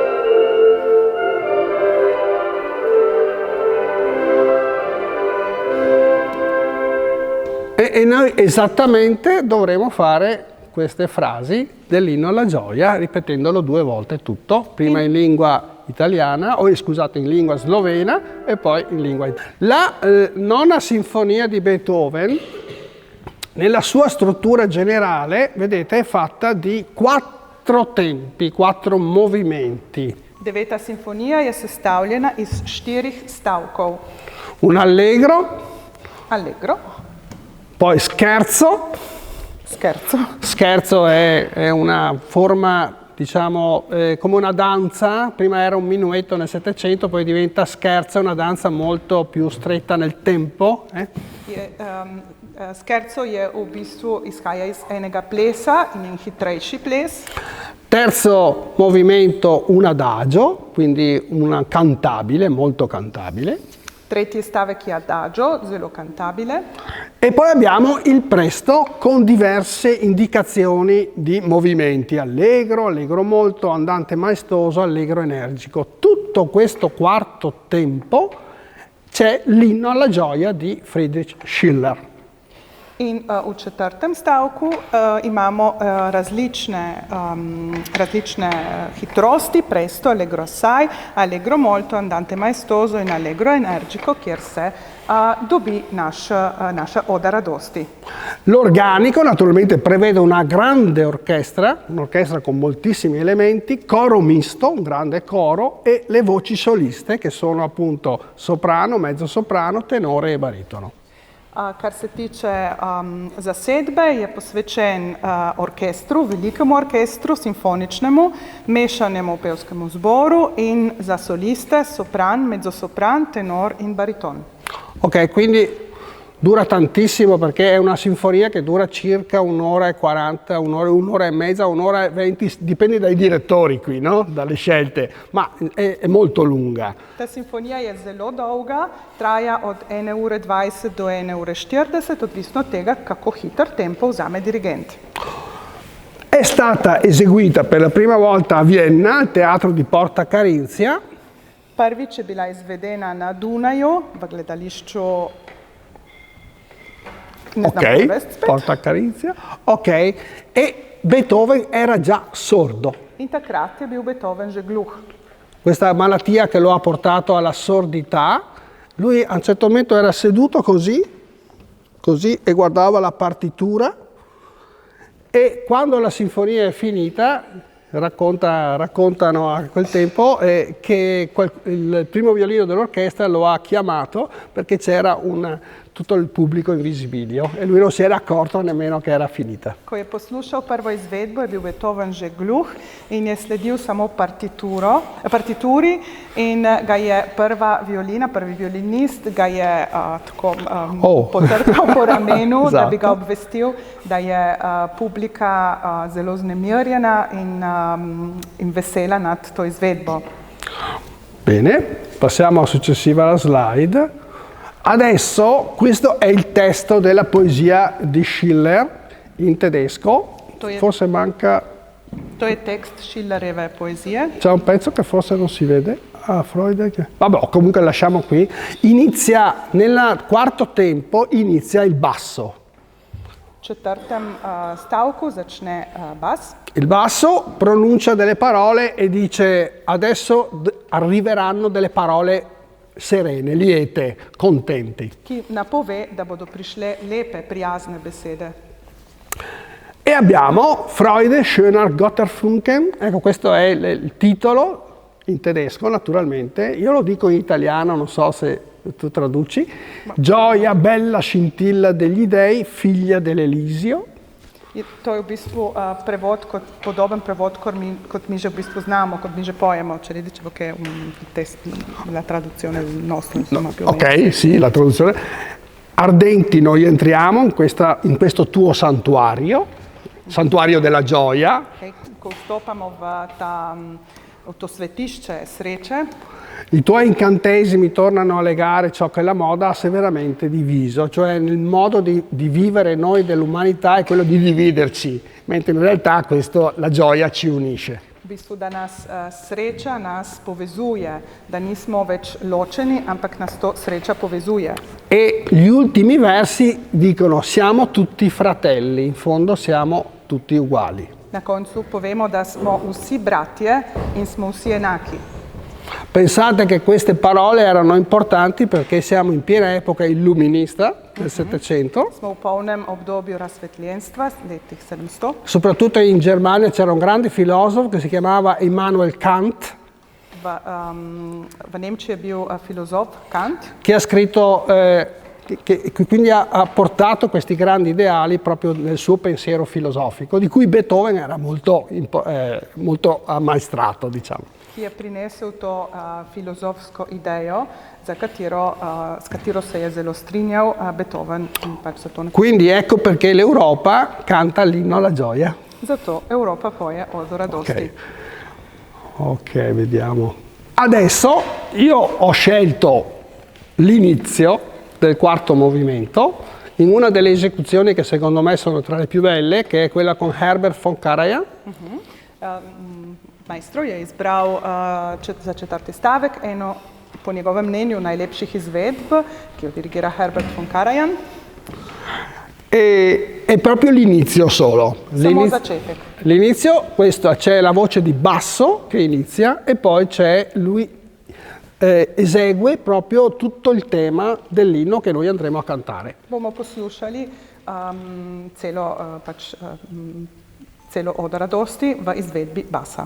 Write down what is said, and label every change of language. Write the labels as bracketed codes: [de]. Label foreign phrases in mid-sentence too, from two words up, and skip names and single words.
[it] E noi esattamente dovremo fare queste frasi dell'inno alla gioia, ripetendolo 2 volte tutto, prima in lingua italiana, in lingua slovena e poi in lingua italiana. La nona sinfonia di Beethoven, nella sua struttura generale, vedete, è fatta di 4 tempi, 4 movimenti. [sl] 9. simfonija je sestavljena iz 4 stavkov. [it] Un allegro. [sl] Allegro. [it] Poi scherzo. [sl] Scherzo. [it] Scherzo è una forma, diciamo, come una danza. Prima era un minuetto nel Settecento, poi diventa scherzo, una danza molto più stretta nel tempo. [sl] Scherzo je v bistvu izhaja iz enega plesa in je hitrejši ples. [it] Terzo movimento, un adagio, quindi una cantabile, molto cantabile. [sl] 3. stavek je adagio, zelo cantabile. [it] E poi abbiamo il presto con diverse indicazioni di movimenti. Allegro, allegro molto, andante maestoso, allegro energico. Tutto questo quarto tempo c'è l'inno alla gioia di Friedrich Schiller. [sl] In v četrtem stavku imamo različne hitrosti, [it] presto, allegro assai, allegro molto, andante maestoso [sl] in [it] allegro energico, [sl] kjer se dobi naša oda radosti. [it] L'organico naturalmente prevede una grande orchestra, un'orchestra con moltissimi elementi, coro misto, un grande coro, e le voci soliste che sono appunto soprano, mezzosoprano, tenore e baritono. [sl] Kar se tiče zasedbe, je posvečen orkestru, velikemu orkestru, simfoničnemu, mešanemu pevskemu zboru in za soliste sopran, mezzosopran, tenor in bariton. [it] Ok, quindi dura tantissimo perché è una sinfonia che dura circa 1 ora e 40, un'ora e mezza, 1 ora e 20, dipende dai direttori qui, no? Dalle scelte, ma è molto lunga. [sl] Ta simfonija je zelo dolga, traja od 1:20 do 1:40, odvisno od tega, kako hiter tempo vzame dirigent. [it] È stata eseguita per la prima volta a Vienna, al teatro di Porta Carinzia. [sl] Prvič je bila izvedena na Dunaju, v gledališču Porta Carinzia. [it] Ok, e Beethoven era già sordo. [sl] In takrat je bil Beethoven že gluh. [it] Questa malattia che lo ha portato alla sordità, lui a un certo momento era seduto così e guardava la partitura, e quando la sinfonia è finita, raccontano a quel tempo che il primo violino dell'orchestra lo ha chiamato perché c'era tutto il pubblico in visibilio e lui non si era accorto nemmeno che era finita. [sl] Ko je poslušal prvo izvedbo, je bil Beethoven že gluh in je sledil samo partituri in ga je prvi violinist ga je tako potrkal po ramenu, da bi ga obvestil, da je publika zelo vznemirjena in vesela nad to izvedbo. [it] Bene, passiamo alla successiva slide. Adesso questo è il testo della poesia di Schiller in tedesco, forse manca... [sl] To je tekst Schillereve poezie. [it] C'è un pezzo che forse non si vede. Freud. Vabbè, comunque lasciamo qui. Inizia, nel quarto tempo, inizia il basso. [sl] V četrtem stavku začne bas. [it] Il basso pronuncia delle parole e dice adesso arriveranno delle parole serene, liete, contenti. [sl] Ki napove, da bodo prišle lepe, prijazne besede. [it] E abbiamo [de] Freude, Schöner, Götterfunken, [it] ecco questo è il titolo in tedesco naturalmente, io lo dico in italiano, non so se tu traduci, gioia, bella scintilla degli dei, figlia dell'Elisio. [sl] To je v bistvu prevod, podoben prevod, kot mi že v bistvu znamo, kot mi že pojemo, če rečemo [it] che la traduzione nostra, insomma, più o meno. Ok, sì, la traduzione. Ardenti noi entriamo in questo tuo santuario della gioia. [sl] Okay, ko vstopamo v to svetišče sreče. [it] I tuoi incantesimi tornano a legare ciò che la moda ha severamente diviso, cioè il modo di vivere noi dell'umanità è quello di dividerci, mentre in realtà la gioia ci unisce. [sl] V bistvu, da nas sreča nas povezuje, da nismo več ločeni, ampak nas to sreča povezuje. [it] E gli ultimi versi dicono siamo tutti fratelli, in fondo siamo tutti uguali. [sl] Na koncu povemo, da smo vsi bratje in smo vsi enaki. [it] Pensate che queste parole erano importanti perché siamo in piena epoca illuminista del Settecento. [sl] Smo v polnem obdobju razsvetljenstva, letih 700. [it] Soprattutto in Germania c'era un grande filosofo che si chiamava Immanuel Kant. [sl] V Nemčiji je bil filozof Kant. [it] Che ha scritto, che quindi ha portato questi grandi ideali proprio nel suo pensiero filosofico, di cui Beethoven era molto ammaestrato, diciamo. [sl] Ki je prinesel to filozofsko idejo, s katero se je zelo strinjal Beethoven. [it] Quindi ecco perché l'Europa canta l'inno alla gioia. [sl] Zato Europa poje odo radosti. [it] Ok, vediamo. Adesso io ho scelto l'inizio del quarto movimento in una delle esecuzioni che secondo me sono tra le più belle, che è quella con Herbert von Karajan. [sl] Maestro je izbral za četrti stavek eno, po njegovem mnenju, najlepših izvedb, ki jo dirigira Herbert von Karajan. [it] è proprio l'inizio solo. [sl] Samo začetek. [it] L'inizio, questo c'è la voce di basso che inizia e poi c'è lui esegue proprio tutto il tema dell'inno che noi andremo a cantare. [sl] Bomo poslušali celo Oda radosti v izvedbi basa.